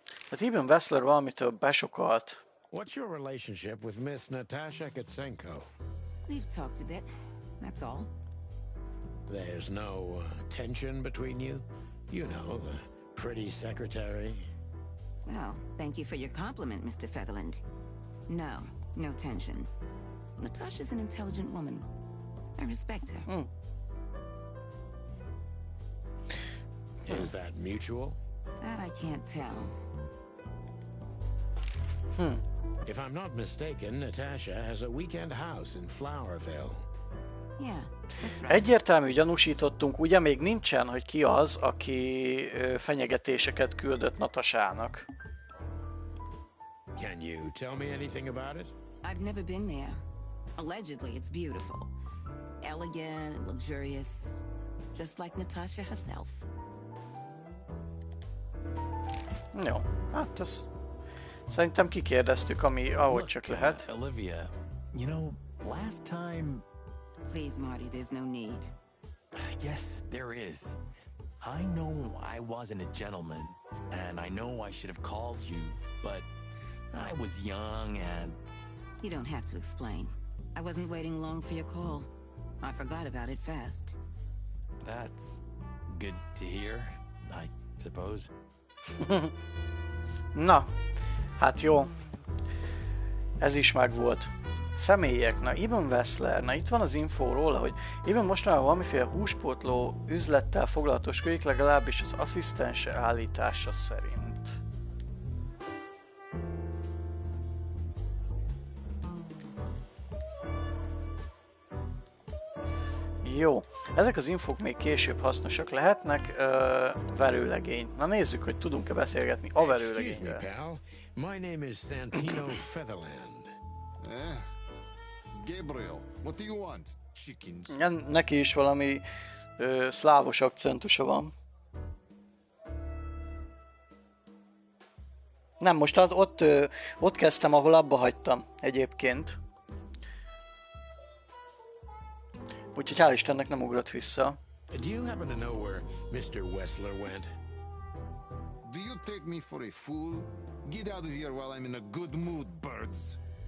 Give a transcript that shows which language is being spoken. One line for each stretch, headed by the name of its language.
Hungarian: Tehát Eben Wessler valamitől besokalt.
English: What's your relationship with Miss Natasha Katsenko? We've talked a bit, that's all. There's no tension between you? You know, the pretty secretary. Well, thank you for your compliment, Mr. Featherland. No, no tension. Natasha's an intelligent woman. I respect her. Is that mutual? That I can't tell. If I'm not mistaken, Natasha has a weekend house in Flowerville. Yeah, that's right.
Hungarian: Egyértelmű gyanúsítottunk, ugye még nincsen, hogy ki az, aki fenyegetéseket küldött Natasának.
English: Can you tell me anything about it? I've never been there. Allegedly, it's beautiful. Elegant and luxurious. Just like Natasha herself.
Hungarian: Jó, hát ezt szerintem kikérdeztük, ahogy csak lehet.
English: Olivia, you know, last time... Please, Marty, there's no need. Yes, there is. I know I wasn't a gentleman, and I know I should have called you, but I was young and... You don't have to explain. I wasn't waiting long for your call. I forgot about it fast. That's good to hear, I suppose.
Hungarian: Na, hát jó. Ez is megvolt. Személyek, na Eben Wessler, na itt van az info róla, hogy Eben mostanában valamiféle húspótló üzlettel foglalatoskodik, legalábbis az asszisztense állítása szerint. Jó, ezek az infók még később hasznosak lehetnek. Verőlegény. Na nézzük, hogy tudunk-e beszélgetni a verőlegényről.
English: Excuse me, pal. My name is Santino Featherland. Gabriel, what do you want? Chickens?
Hungarian: Neki is valami szlávos akcentusa van. Nem, most ott kezdtem, ahol abba hagytam egyébként. Úgyhogy hál' Istennek nem ugrott vissza.
English: Do you happen to know where Mr. Wessler went? Do you take me for a fool? Get out of here while I'm in a good mood, birds.